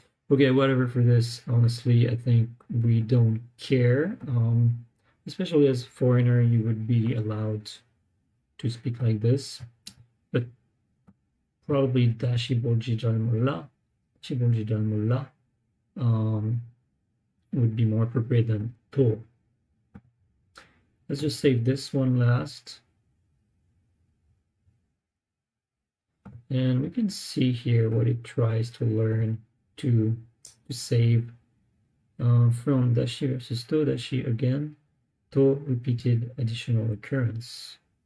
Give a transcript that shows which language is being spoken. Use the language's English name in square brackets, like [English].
[English] Okay, whatever for this. Honestly, I think we don't care. Especially as a foreigner, you would be allowed to speak like this. But probably [Korean] 다시 볼지 잘 몰라, 다시 볼지 잘 몰라, [English] would be more appropriate than [Korean] 또. [English] Let's just save this one last. And we can see here what it tries to learn to save from dashi versus to dashi again, to repeated additional occurrence.